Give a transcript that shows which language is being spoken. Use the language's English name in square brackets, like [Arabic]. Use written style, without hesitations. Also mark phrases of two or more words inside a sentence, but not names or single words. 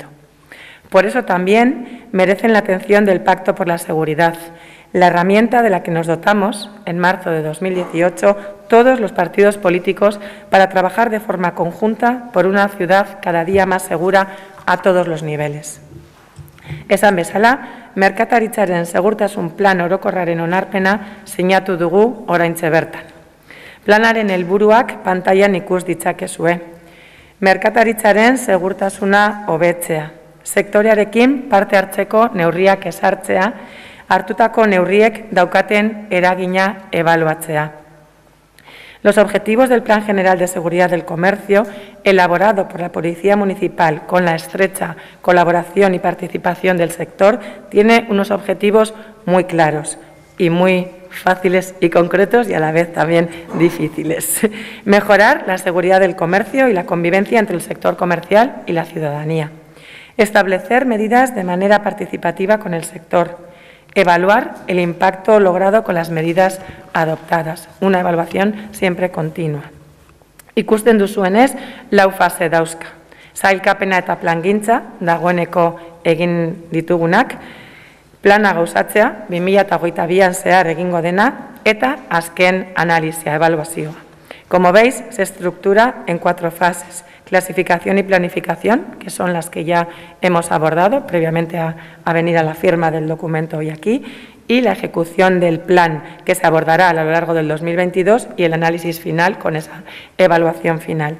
[Spanish] Por eso también merecen la atención del Pacto por la Seguridad, la herramienta de la que nos dotamos en marzo de 2018 todos los partidos políticos para trabajar de forma conjunta por una ciudad cada día más segura a todos los niveles. [Basque] Esan bezala, merkataritzaren segurtasun plan orokorraren onarpena sinatu dugu oraintxe bertan. Planaren helburuak pantailan ikus ditzakezue. Merkataritzaren segurtasuna hobetzea, sektorearekin parte hartzeko neurriak ezartzea, hartutako neurriek daukaten eragina ebaluatzea. [Spanish] Los objetivos del Plan General de Seguridad del Comercio, elaborado por la Policía Municipal con la estrecha colaboración y participación del sector, tiene unos objetivos muy claros y muy fáciles y concretos y a la vez también difíciles. Mejorar la seguridad del comercio y la convivencia entre el sector comercial y la ciudadanía. Establecer medidas de manera participativa con el sector. Evaluar el impacto logrado con las medidas adoptadas. Una evaluación siempre continua. [Basque] Ikusten duzuenez, lau fase dauzka. Sailkapena eta plangintza, dagoeneko egin ditugunak, plana gauzatzea, 2022an zehar egingo dena, eta azken analizia, evaluazioa. [Spanish] Como veis, se estructura en 4 fases. Clasificación y planificación, que son las que ya hemos abordado previamente a venir a la firma del documento hoy aquí, y la ejecución del plan, que se abordará a lo largo del 2022, y el análisis final con esa evaluación final.